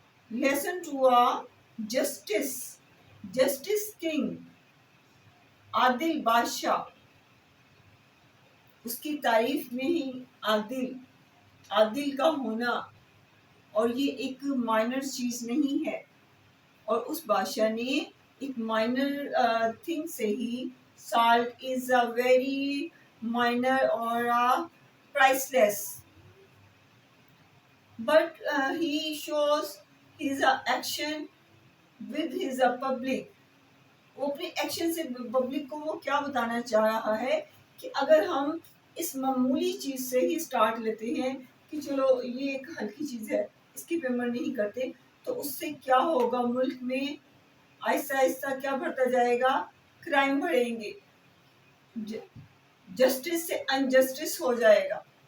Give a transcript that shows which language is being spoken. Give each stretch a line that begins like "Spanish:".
English: lesson to a justice king,
Hindi: Adil बादशाह, उसकी तारीफ में ही आदिल का होना, और ये एक माइनर चीज नहीं है। और उस बादशाह ने एक माइनर थिंग से ही,
English: salt is a very minor or a priceless, but he shows his action with his public.
Hindi: वो अपने एक्शन से पब्लिक को वो क्या बताना चाह रहा है कि अगर हम इस मामूली चीज से ही स्टार्ट लेते हैं कि चलो ये एक हल्की चीज है, इसकी पेमेंट नहीं करते, तो उससे क्या होगा, मुल्क में आहिस्ता आहिस्ता क्या बढ़ता जाएगा, क्राइम बढ़ेंगे, जस्टिस से अनजस्टिस हो जाएगा।